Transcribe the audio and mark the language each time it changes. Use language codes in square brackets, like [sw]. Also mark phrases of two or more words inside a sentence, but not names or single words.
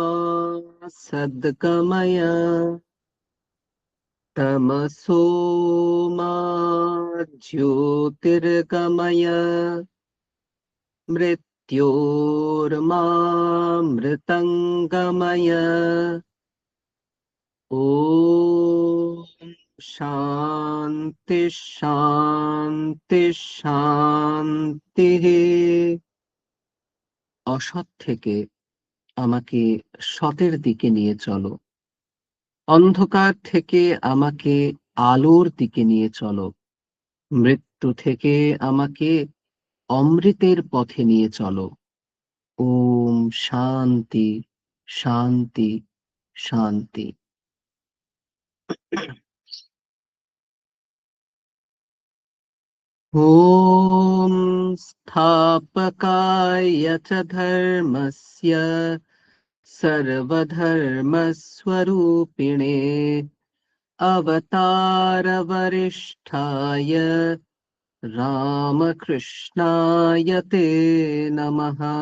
[sa] सद्गमय तमसो मा ज्योतिर्गमय मृत्योर्मामृतङ्गमय ॐ शान्ति शान्ति শান্তিः। [bn] অসৎ থেকে আমাকে সতের দিকে নিয়ে চলো, অন্ধকার থেকে আমাকে আলোর দিকে নিয়ে চলো, মৃত্যু থেকে আমাকে অমৃতের পথে নিয়ে চলো। [sa] ওম শান্তি শান্তি শান্তি। ॐ स्थापकाय च धर्मस्य सर्वधर्मस्वरूपिणे अवतारवरिष्ठाय रामकृष्णाय ते नमः।